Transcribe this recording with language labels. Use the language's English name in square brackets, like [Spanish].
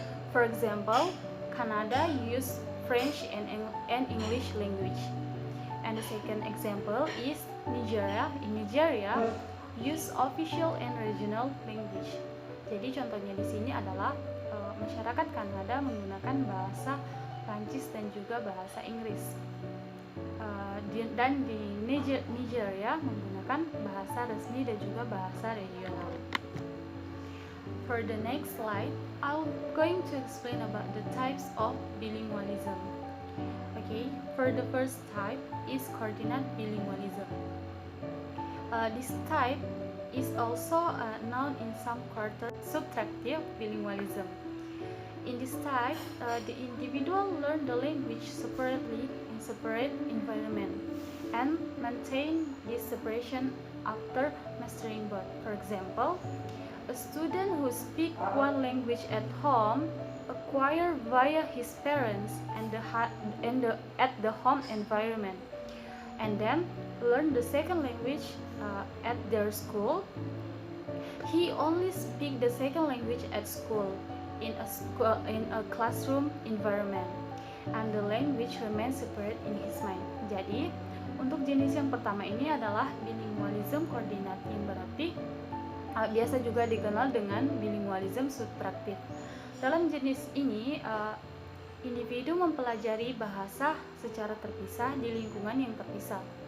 [English] For example, Canada use French and English language. And the second example is Nigeria. In Nigeria, use official and regional language. [Indonesian] Jadi contohnya di sini adalah masyarakat Kanada menggunakan bahasa Prancis dan juga bahasa Inggris. Dan di Nigeria menggunakan bahasa resmi dan juga bahasa regional. [English] For the next slide, I'm going to explain about the types of bilingualism. Okay, for the first type is coordinate bilingualism. This type is also known in some quarter subtractive bilingualism. In this type, the individual learn the language separately in separate environment and maintain this separation after mastering both. For example, a student who speaks one language at home acquire via his parents at the home environment, and then learn the second language at their school. He only speak the second language at school in a classroom environment, and the language remains separate in his mind. [Indonesian] Jadi untuk jenis yang pertama ini adalah bilingualism koordinat, yang berarti biasa juga dikenal dengan bilingualism subtraktif. Dalam jenis ini, individu mempelajari bahasa secara terpisah di lingkungan yang terpisah.